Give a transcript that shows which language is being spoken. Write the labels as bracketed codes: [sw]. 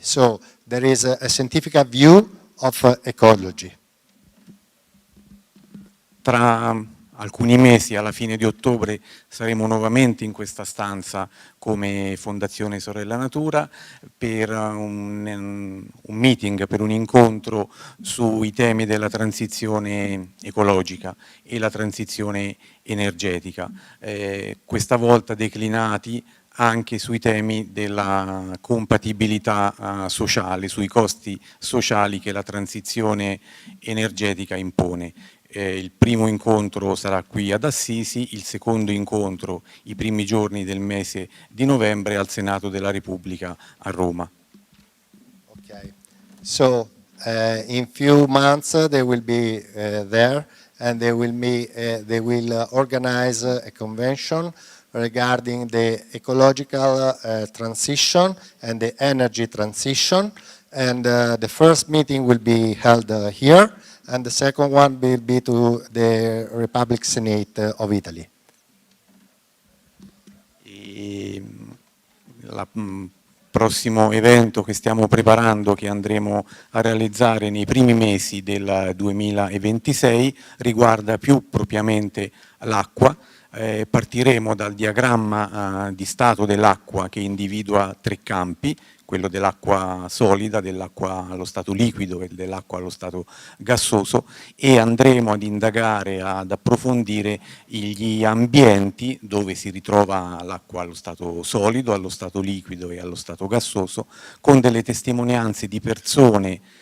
[en] So there is a scientific view of ecology. [it] Tra alcuni mesi, alla fine di ottobre, saremo nuovamente in questa stanza come Fondazione Sorella Natura per un meeting, per un incontro sui temi della transizione ecologica e la transizione energetica. Questa volta declinati anche sui temi della compatibilità sociale, sui costi sociali che la transizione energetica impone. Il primo incontro sarà qui ad Assisi, il secondo incontro i primi giorni del mese di novembre al Senato della Repubblica a Roma. Okay. [en] So in few months they will be there, and they will organize a convention regarding the ecological transition and the energy transition. And the first meeting will be held here, and the second one will be to the Republic Senate of Italy. [it] Il prossimo evento che stiamo preparando, che andremo a realizzare nei primi mesi del 2026, riguarda più propriamente l'acqua. Partiremo dal diagramma di stato dell'acqua che individua 3 campi, quello dell'acqua solida, dell'acqua allo stato liquido e dell'acqua allo stato gassoso, e andremo ad indagare, ad approfondire gli ambienti dove si ritrova l'acqua allo stato solido, allo stato liquido e allo stato gassoso, con delle testimonianze di persone